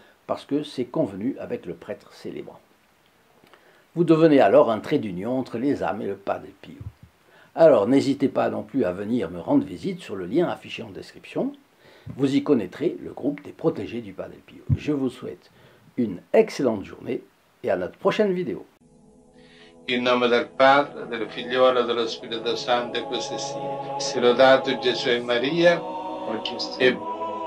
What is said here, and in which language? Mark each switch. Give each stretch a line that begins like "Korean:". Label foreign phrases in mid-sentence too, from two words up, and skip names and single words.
French: Parce que c'est convenu avec le prêtre célébrant. Vous devenez alors un trait d'union entre les âmes et le Padre Pio. Alors n'hésitez pas non plus à venir me rendre visite sur le lien affiché en description. Vous y connaîtrez le groupe des protégés du Padre Pio. Je vous souhaite une excellente journée et à notre prochaine vidéo.
Italian: In nome del Padre, del Figliolo e dello Spirito Santo, e così sia. Sia lodato Gesù e Maria, e